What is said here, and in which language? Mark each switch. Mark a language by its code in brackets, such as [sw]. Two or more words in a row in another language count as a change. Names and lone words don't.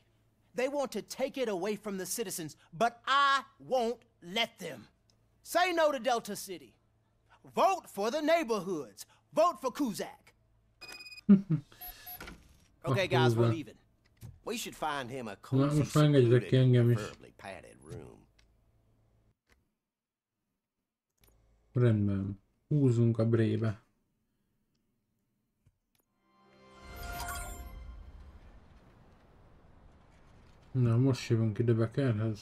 [en] They want to take it away from the citizens, but I won't let them. Say no to Delta City. Vote for the neighborhoods. Vote for Kuzak. Okay, guys, we're leaving. We should find him a cozy, preferably padded room. [hu] Rendben. Húzunk a brébe. Na, most jövünk ide Beckerhez.